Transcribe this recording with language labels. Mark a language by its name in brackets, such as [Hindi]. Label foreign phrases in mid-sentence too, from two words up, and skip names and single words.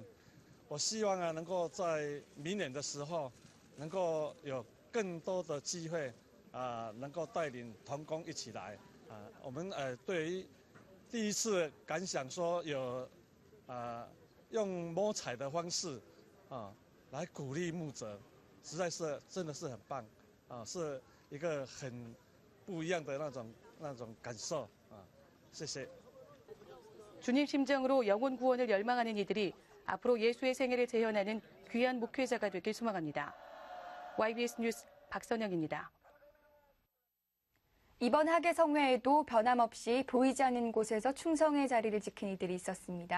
[Chinese] 我希望能够在明年的时候能够有更多的机会能够带领同工一起来我们对于第一次感想说有用摸彩的方式来鼓励牧者，实在是真的是很棒是一个很不一样的那种感受谢谢。 [Korean] 주님 심정으로 영혼 구원을 열망하는 이들이 앞으로 예수의 생애를 재현하는 귀한 목회자가 되길 소망합니다. YBS 뉴스 박선영입니다. 이번 하계성회에도 변함없이 보이지 않는 곳에서 충성의 자리를 지킨 이들이 있었습니다.